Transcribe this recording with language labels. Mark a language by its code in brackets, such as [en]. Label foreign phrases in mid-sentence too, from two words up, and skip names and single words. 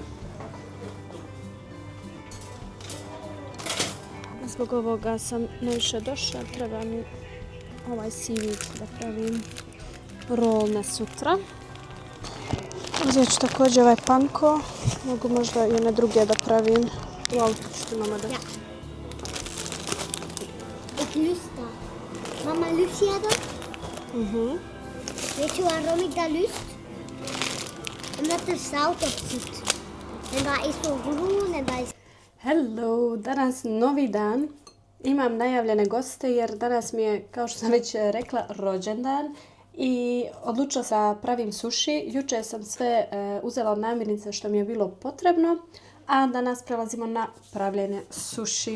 [bs] Zbog ovoga sam najviše došla, treba mi ovaj seaweed da pravim rolne sutra. Uzet ću također ovaj panko, mogu možda i one druge da pravim. U autu ću ti mama dati. [nl] Ja. Ik lust dat. Mama, lust jij dat? Weet je waarom ik dat lust? Omdat er zout op zit. En dat is zo groen en dat is... [en] Hello, [bs] danas novi dan. Imam najavljene goste jer danas mi je, kao što sam već rekla, rođendan i odlučila sam da pravim suši. Juče sam sve uzela od namirnice što mi je bilo potrebno, a danas prelazimo na pravljenje suši.